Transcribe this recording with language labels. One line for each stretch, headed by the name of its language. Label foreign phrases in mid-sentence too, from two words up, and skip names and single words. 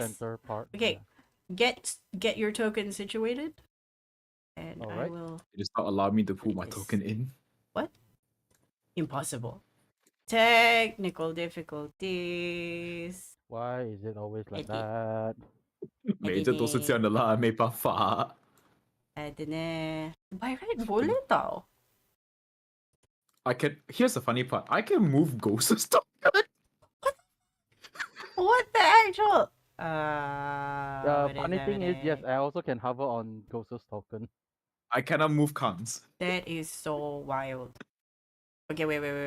English: center part. Okay. Get your token situated. And I Alright. will. It does not allow me to pull my Yes. token in. What? Impossible. Technical difficulties. Why is it always like Edit. that?
Chinese: 每次都是这样的啦，没办法。
English: By right,
Malay: boleh tau.
English: I can. Here's the funny part. I can move ghosts stuff. What the actual? The funny thing is, yes, I also can hover on Ghost's token. I cannot move cons. That is so wild. Okay, wait.